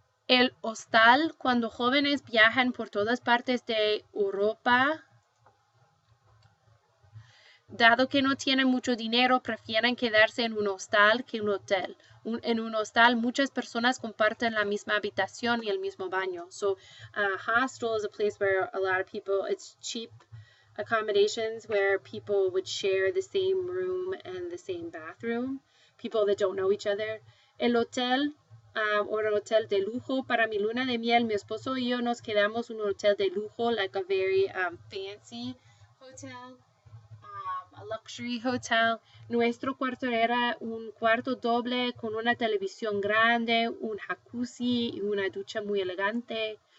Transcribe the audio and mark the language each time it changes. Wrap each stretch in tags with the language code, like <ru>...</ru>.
<es>El hostal, cuando jóvenes viajan por todas partes de Europa, dado que no tienen mucho dinero, prefieren quedarse en un hostal que en un hotel. En un hostal, muchas personas comparten la misma habitación y el mismo baño.</es> <en>So, a hostel is a place where a lot of people, it's cheap accommodations where people would share the same room and the same bathroom. People that don't know each other.</en> <es>El hotel, o el hotel de lujo, para mi luna de miel, mi esposo y yo nos quedamos en un hotel de lujo,</es> <en>like a very fancy hotel. A luxury hotel.</en> <es>Nuestro cuarto era un cuarto doble con una televisión grande, un jacuzzi y una ducha muy elegante.</es>